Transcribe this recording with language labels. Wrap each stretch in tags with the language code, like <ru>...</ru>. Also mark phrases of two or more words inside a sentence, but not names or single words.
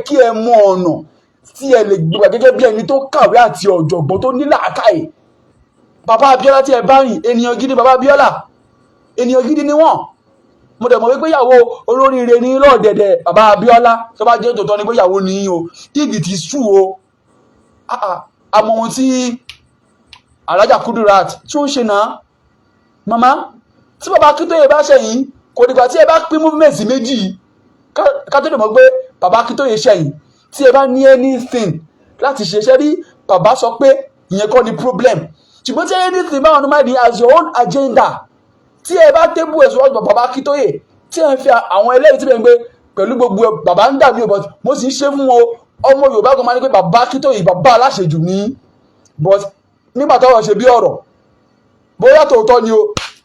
<yo>kí ẹ mọ ọ̀nà tí ẹ lè gbà gẹ́gẹ́ bí ẹni tó kàwé àti ọ̀jọ̀gbọ́n tó ní làákàyè bàbá Abíọ́lá tí ẹ bá rìn ènìyàn gidi bàbá Abíọ́lá ènìyàn gidi ni wọ́n mo dẹ̀ mọ̀ wípé ìyàwó olóríire ní lọ́ọ̀dẹ̀dẹ̀ bàbá Abíọ́lá tó bá jẹ́ tòótọ́ ni pé ìyàwó ni o</yo> <en>if it is true</en> <yo>o àmọ́ ohun tí Alájà Kudirat tí ó ń ṣe náà màmá tí bàbá Akíntóyè bá ṣẹ̀yìn kò dìgbà tí ẹ bá pín movement méjì ká tó lè mọ̀ pé bàbá Akíntóyè ṣẹ̀yìn tí ẹ bá ní anything láti ṣe rí bàbá sọ pé ìyẹn kọ́ ni problem ṣùgbọ́n tí anything báwọn ọdún máa di</yo> <en>as your own agenda</en> <yo>tí ẹ bá tébù ẹ̀sùn ọ̀gbọ̀n bàbá Akíntóyè tí ẹ ń fi àwọn ẹlẹ́rìí tí ẹ ń gbé pẹ̀lú gbogbo bàbá ń dàbí but mo sì ń ṣe fún wọn ọmọ Yorùbá kan máa ní pé bàbá Akíntóyè bàbá aláṣejù ní but nígbà tọ́rọ̀ ṣe bí ọ̀rọ̀ bóyá tòótọ́ ni o</yo>